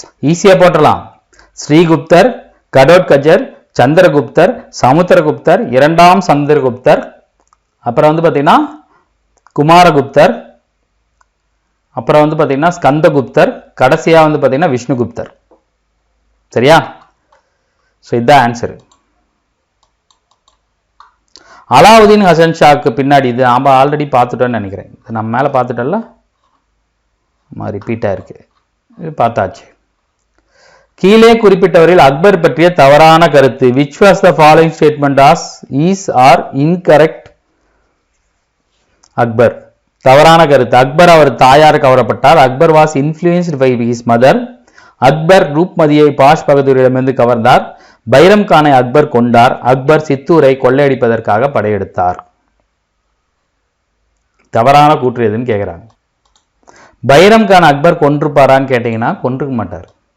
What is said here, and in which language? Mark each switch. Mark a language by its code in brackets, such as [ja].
[ta] ஈஸியா போட்டலாம். ஸ்ரீகுப்தர், கடோத்கஜர், சந்திரகுப்தர், சமுத்திரகுப்தர், 2ஆம் சந்திரகுப்தர், அப்புறம் வந்து பார்த்தீங்கன்னா குமாரகுப்தர், அப்புறம் வந்து பார்த்தீங்கன்னா ஸ்கந்தகுப்தர், கடைசியாக வந்து பார்த்தீங்கன்னா விஷ்ணுகுப்தர். சரியா? ஸோ இதுதான் ஆன்சர். அலாவுதீன் ஹசன் ஷாக்கு பின்னாடி இது நாம் ஆல்ரெடி பார்த்துட்டோன்னு நினைக்கிறேன். இது நம்ம மேலே பார்த்துட்டோம்ல, ரிப்பீட்டாக இருக்கு, இது பார்த்தாச்சு. கீழே குறிப்பிட்டவரில் அக்பர் பற்றிய தவறான கருத்து. [en] which was the following statement is or incorrect? [ta] Akbar தவறான கருத்து. அக்பர் அவர் தாயார் கவரப்பட்டார். [en] Akbar was influenced by his mother. [ta] Akbar ரூப்மதியை bash பகதூரிடமிருந்து கவர்ந்தார். பைரம் கானை அக்பர் கொண்டார். அக்பர் சித்தூரை கொள்ளையடிப்பதற்காக படையெடுத்தார். தவறான கூற்று எதுன்னு கேட்கிறாங்க. பைரம் கான் அக்பர் கொன்றுப்பாரான்னு கேட்டீங்கன்னா கொன்றுக்க மாட்டார்.